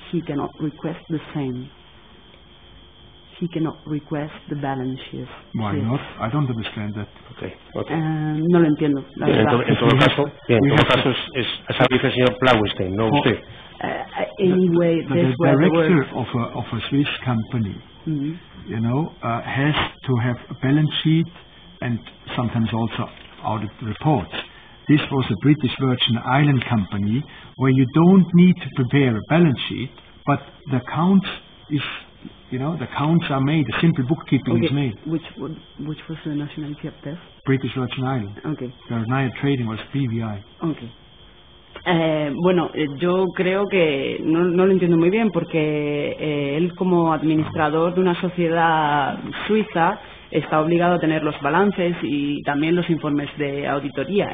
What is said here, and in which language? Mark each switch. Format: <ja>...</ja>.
<en>He cannot request the same. He cannot request the balance sheet. Why not? I don't understand that. Okay.</en> <es>No lo entiendo. En todo caso, esa dice el señor Blaustein, no usted.</es> <en>Anyway, the director of a Swiss company, has to have a balance sheet and sometimes also audit reports. This was a British Virgin Island company where you don't need to prepare a balance sheet, but the accounts the accounts are made, a simple bookkeeping is made. Which was the nationality of this? British Virgin Island. Okay. Veraneo Trading was BVI. Okay.</en> <es>Bueno, yo creo que no lo entiendo muy bien porque él como administrador de una sociedad suiza está obligado a tener los balances y también los informes de auditoría.</es>